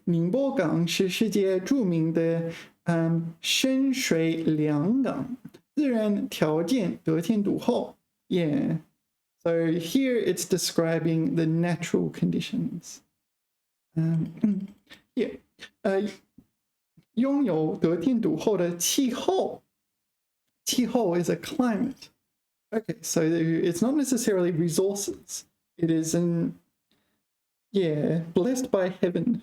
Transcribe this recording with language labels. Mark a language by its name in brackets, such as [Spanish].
[Chinese] 宁波港是世界著名的深水良港，自然条件得天独厚。 [English] Yeah, so here it's describing the natural conditions. [Chinese] Yeah, 拥有得天独厚的气候。 [English] 气候 is a climate. Okay, so it's not necessarily resources. It is yeah, blessed by heaven.